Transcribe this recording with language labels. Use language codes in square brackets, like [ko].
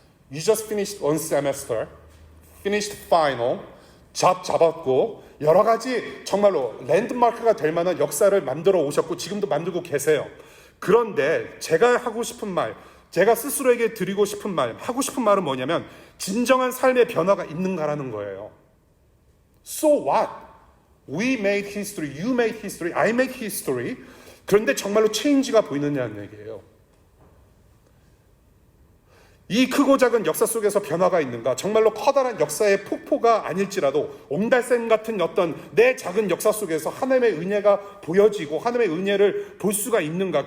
[ko] You just finished one semester, finished final, 잡았고 여러 가지 정말로 랜드마크가 될 만한 역사를 만들어 오셨고 지금도 만들고 계세요. 그런데 제가 하고 싶은 말, 제가 스스로에게 드리고 싶은 말, 하고 싶은 말은 뭐냐면 진정한 삶의 변화가 있는가라는 거예요. [en] So what? We made history, you made history, I made history. [ko] 그런데 정말로 체인지가 보이느냐는 얘기예요. 이 크고 작은 역사 속에서 변화가 있는가? 정말로 커다란 역사의 폭포가 아닐지라도 옹달샘 같은 어떤 내 작은 역사 속에서 하나님의 은혜가 보여지고 하나님의 은혜를 볼 수가 있는가?